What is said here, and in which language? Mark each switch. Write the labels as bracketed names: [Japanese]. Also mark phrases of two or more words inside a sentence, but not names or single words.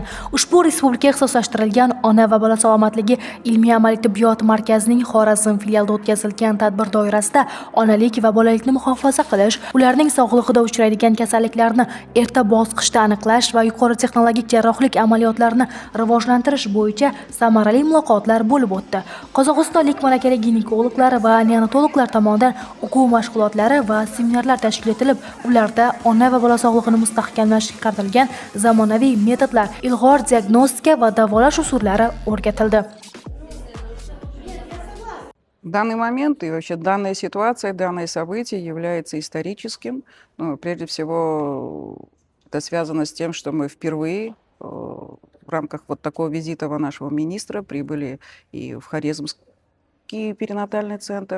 [Uzbek] Ushbu respublika ixtisoslashtirilgan ona va bola salomatligi ilmiy-amaliy tibbiyot markazining Xorazm filialida o'tkazilgan tadbir doirasida onalik va bolalikni muhofaza qilish, ularning sog'lig'ida uchraydigan kasalliklarni erta bosqichda aniqlash va yuqori texnologik jarrohlik amaliyotlarini rivojlantirish bo'yicha samarali muloqotlar bo'lib o'tdi. Qozog'istonlik malakali ginekologlar va neonatologlar tomonidan o'quv mashg'ulotlari va seminarlar tashkil etilib, ularda ona va bola sog'lig'ini mustahkamlashga qaratilgan zamonaviy metodlar, ilg'or diagnostika va davolash usullari o'rgatildi. [Russian] Данный момент и вообще данная ситуация, данное событие является историческим. Ну, прежде всего, это связано с тем, что мы впервые в рамках вот такого визита нашего министра прибыли и в Хорезмский перинатальный центр.